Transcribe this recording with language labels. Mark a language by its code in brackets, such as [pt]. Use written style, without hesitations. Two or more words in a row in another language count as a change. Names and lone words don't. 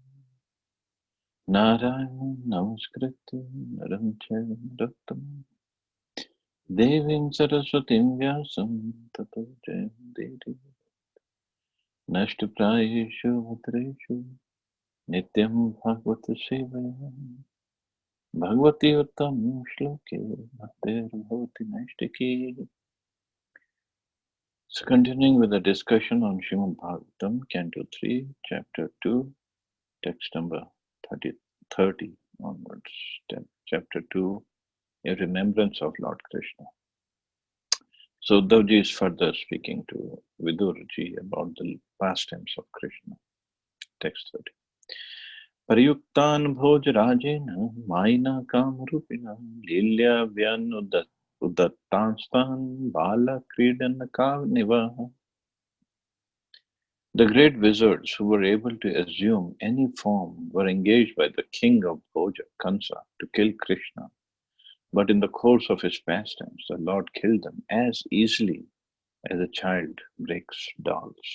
[sa] नारायणं नमस्कृत्य नरं चैव नरोत्तमम् देवीं सरस्वतीं व्यासं ततो जयमुदीरयेत् नष्टप्रायेषु भद्रेषु नित्यं भागवतसेवया भगवत्युत्तमश्लोके भक्तिर्भवति नैष्ठिकी. [en] So continuing with the discussion on Srimad Bhagavatam, Canto 3, Chapter 2, text number 30 onwards. Chapter 2, a remembrance of Lord Krishna. So Uddhavji is further speaking to Vidurji about the pastimes of Krishna. Text 30. [sa] प्रयुक्तान् भोजराजेन मायिनः कामरूपिणः लीलया व्यनुदत् तांस्तान् बालः क्रीडनकान् इव. [en] The great wizards who were able to assume any form were engaged by the king of Bhoja, Kansa, to kill Krishna. But in the course of his pastimes, the Lord killed them as easily as a child breaks dolls.